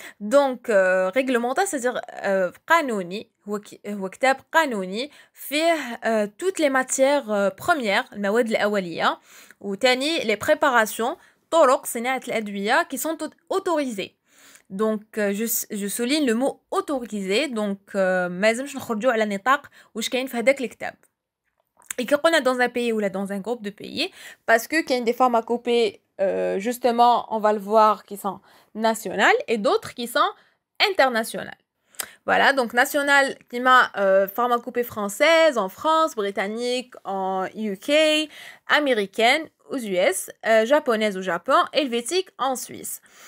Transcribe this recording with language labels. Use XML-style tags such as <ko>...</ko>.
<fr>Donc, réglementaire, c'est-à-dire</fr> <ar>قانوني هو كتاب قانوني فيه</ar> <fr>toutes les matières premières</fr> <ar>المواد الأولية وتاني</ar> <fr>les préparations</fr> <ar>طرق صناعة الأدوية</ar> <fr>qui sont autorisées. Donc, je souligne le mot autorisé.</fr> <ar>Donc, ما لازمش نخرجوا على نطاق واش كاين في هذاك الكتاب.</ar> <fr>Et quand on est dans un pays ou là dans un groupe de pays, parce que qu'il y a des pharmacopées, justement, on va le voir, qui sont nationales et d'autres qui sont internationales. Voilà, donc nationale, qui m'a pharmacopée française, en France, britannique, en UK, américaine, aux US, japonaise au Japon, helvétique en Suisse.</fr>